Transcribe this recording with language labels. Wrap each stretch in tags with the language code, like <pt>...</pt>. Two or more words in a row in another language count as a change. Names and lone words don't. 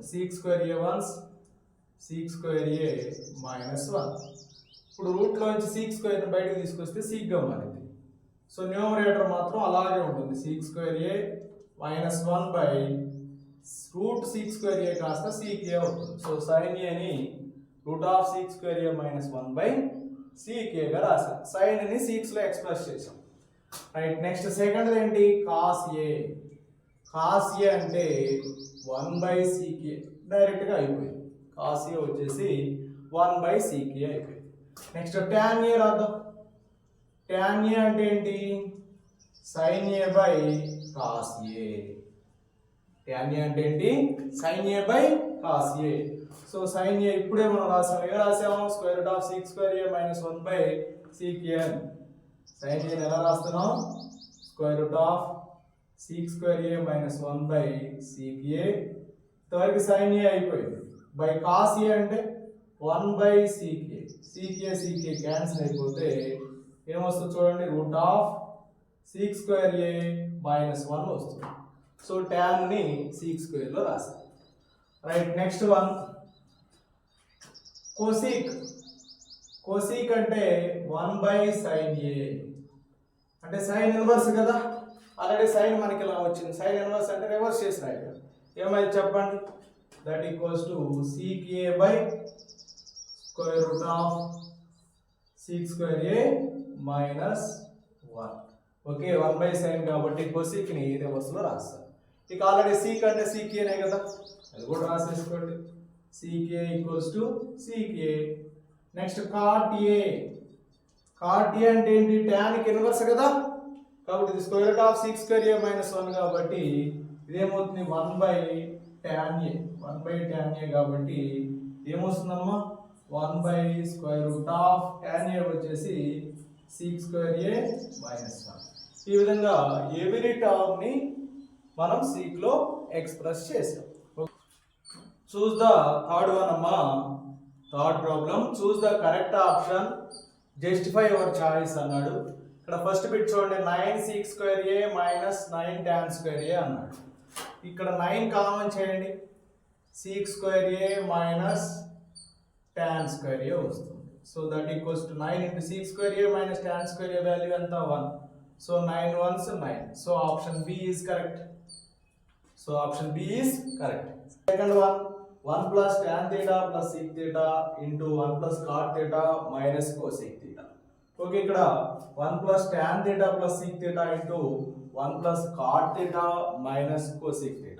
<en>sec square A ones, sec square A minus 1.</en> <te>ఇప్పుడు రూట్లోంచి</te> <en>sec square</en> <te>బయటకు తీసుకొస్తే sec గా మారింది.</te> <en>so numerator</en> <te>మాత్రం అలాగే ఉంటుంది,</te> <en>sec square A minus 1 by root sec square A</en> <te>కాస్త sec A అవుతుంది.</te> <en>so sin A</en> <te>ని</te> <en>root of sec square A minus 1 by sec A</en> <te>గా రాసాం. sin ని secs లో ఎక్స్ప్రెస్ చేసాం.</te> <en>right, next second</en> <te>ఏంటి, cos A. cos A అంటే</te> <en>1 by sec A direct</en> <te>గా అయిపోయింది. cos A వచ్చేసి</te> <en>1 by sec A</en> <te>అయిపోయింది.</te> <en>next tan A</en> <te>రాద్దాం. tan A అంటే ఏంటి,</te> <en>sin A by cos A.</en> <te>tan A అంటే ఏంటి,</te> <en>sin A by cos A. so sin A</en> <te>ఇప్పుడే మనం రాసాం, ఎలా రాసాము,</te> <en>square root of sec square A minus 1 by sec A.</en> <te>sin A ఎలా రాస్తున్నాం,</te> <en>square root of sec square A minus 1 by sec A. third sin A</en> <te>అయిపోయింది.</te> <en>by cos A</en> <te>అంటే</te> <en>1 by sec A. sec A cancel</en> <te>అయిపోతే ఏమొస్తుంది చూడండి,</te> <en>root of sec square A minus 1</en> <te>వస్తుంది.</te> <en>so tan</en> <te>ని</te> <en>sec square</en> <te>లో రాస్తాం.</te> <en>right, next one cosec. cosec అంటే 1 by sin A,</en> <te>అంటే</te> <en>sin inverse</en> <te>కదా.</te> <en>already sine</en> <te>మనకి ఇలా వచ్చింది,</te> <en>sine inverse</en> <te>అంటే రివర్స్ చేసి రాయడం. ఏమైంది చెప్పండి,</te> <en>that equals to sec a by square root of sec square a minus 1. okay, 1/sin</en> <te>కాబట్టి cosec ని రివర్స్ లో రాస్తాం. ఇక</te> <en>already sec</en> <te>అంటే sec a నే కదా, అది కూడా రాసేసుకోండి.</te> <en>sec a equals to sec a. next cot a.</en> <te>cot a అంటే ఏంటి, tan కి ఇన్వర్స్ కదా, కాబట్టి ఇది</te> <en>square root of sec square a minus 1</en> <te>కాబట్టి ఇదేమవుతుంది 1/tan a. 1/tan a కాబట్టి ఏమొస్తుందమ్మా,</te> <en>1/square root of tan a</en> <te>వచ్చేసి</te> <en>sec square a minus 1.</en> <te>ఈ విధంగా</te> <en>every term</en> <te>ని మనం sec లో ఎక్స్ప్రెస్ చేసాం.</te> <en>choose the third one అమ్మా, third problem. choose the correct option, justify your choice అన్నాడు.</en> <te>ఇక్కడ</te> <en>first bit</en> <te>చూడండి,</te> <en>9 sec square a minus 9 tan square a</en> <te>అన్నాడు. ఇక్కడ</te> <en>9 common</en> <te>చేయండి,</te> <en>sec square a minus tan square a</en> <te>వస్తుంది.</te> <en>so that equals to 9 into sec square a minus tan square a value ఎంత, 1. so 9 ones 9. so option B is correct. So option B is correct. Second one, 1 plus tan theta plus sec theta into 1 plus cot theta minus cosec theta. Okay, ఇక్కడ 1 plus tan theta plus sec theta into 1 plus cot theta minus cosec theta.</en>